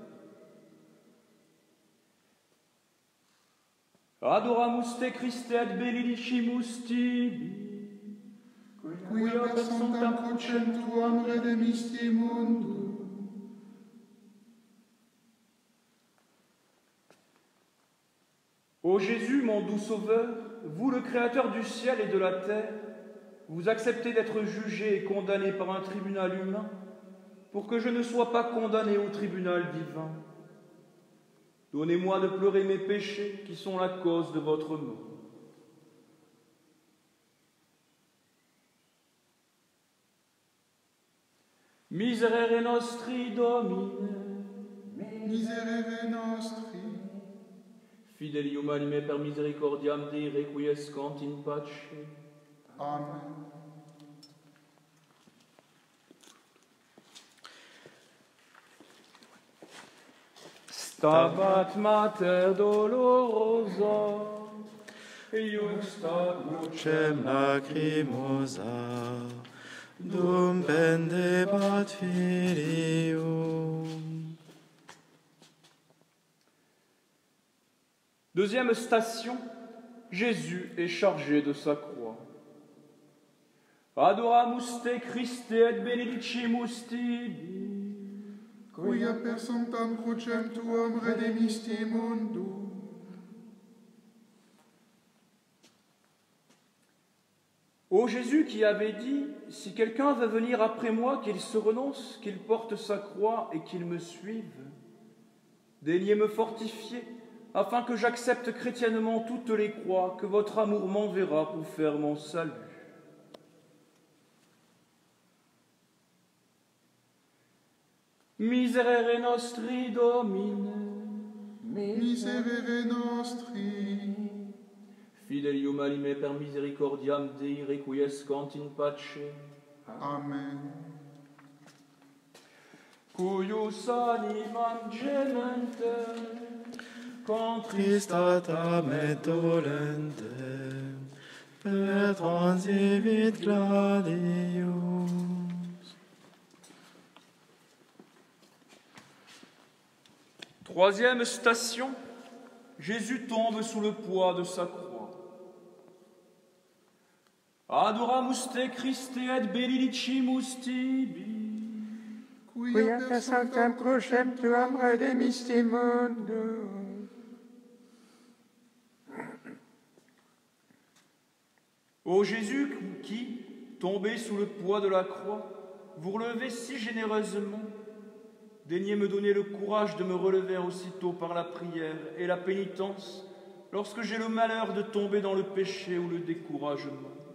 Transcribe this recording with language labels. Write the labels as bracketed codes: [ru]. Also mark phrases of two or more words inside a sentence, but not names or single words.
[la] Adoramus te Christe et benedicimus tibi, quia per sanctam crucem tuam redemisti mundum. [fr] Ô Jésus, mon doux Sauveur, vous le Créateur du ciel et de la terre, vous acceptez d'être jugé et condamné par un tribunal humain pour que je ne sois pas condamné au tribunal divin. Donnez-moi de pleurer mes péchés qui sont la cause de votre mort. [la] Miserere nostri, Domine. Miserere nostri. Fidelium anime per misericordiam Dei requiescant in pace. Amen. Stabat Mater dolorosa, iusta crucem lacrimosa, dum pendebat filium. [fr] Deuxième station, Jésus est chargé de sa croix. [la] Adoramus te Christe et benedicimus tibi, quia per sanctam crucem tuam redemisti mundum. [fr] Ô Jésus qui avait dit, si quelqu'un veut venir après moi, qu'il se renonce, qu'il porte sa croix et qu'il me suive, daignez me fortifier, afin que j'accepte chrétiennement toutes les croix que votre amour m'enverra pour faire mon salut. [la] Miserere nostri, Domine. Miserere nostri. Fidelium anime per misericordiam Dei requiescant in pace. Amen. Cuius animam gementer, Tristatam et dolentem, per transivit gladius. [fr] Troisième station, Jésus tombe sous le poids de sa croix. [la] Adoramus te Christe et benedicimus tibi, Quia per sanctam crucem tuam redemisti mundum. [fr] Ô Jésus qui, tombé sous le poids de la croix, vous relevez si généreusement, daignez me donner le courage de me relever aussitôt par la prière et la pénitence lorsque j'ai le malheur de tomber dans le péché ou le découragement.